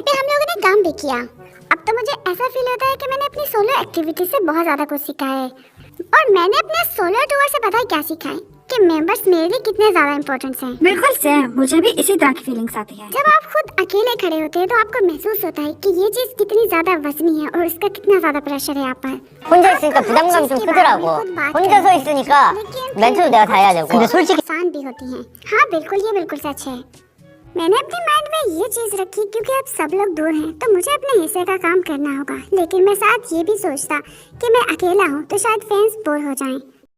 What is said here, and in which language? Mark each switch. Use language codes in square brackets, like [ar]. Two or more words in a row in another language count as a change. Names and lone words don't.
[hi] पे हम लोगों ने काम भी किया। अब तो मुझे ऐसा फील होता है कि मैंने अपनी [en] solo activity [hi] से बहुत ज्यादा कुछ सीखा है। और मैंने अपने [en] solo tour [hi] से पता है क्या सीखा है, कि मेंबर्स मेरे लिए कितने ज्यादा इम्पोर्टेंट हैं। बिल्कुल सेम, मुझे भी इसी तरह की फीलिंग्स आती है। जब आप खुद अकेले खड़े होते हैं तो आपको महसूस होता है कि ये चीज कितनी ज्यादा वजनी है और इसका कितना ज्यादा प्रेशर है आप पर। [ko] 혼자 있으니까 부담감이 좀 크더라고. 혼자 서 있으니까 멘트도 내가 다 해야 되고. 근데 솔직히 [hi] आसान भी होती हैं। हाँ बिल्कुल, ये बिल्कुल सच है। मैंने अपने माइंड में ये चीज रखी क्योंकि अब सब लोग दूर हैं तो मुझे अपने हिस्से का काम करना होगा। लेकिन मैं साथ ये भी सोचता कि मैं अकेला हूँ तो शायद [en] fans bore [hi] हो जाएं।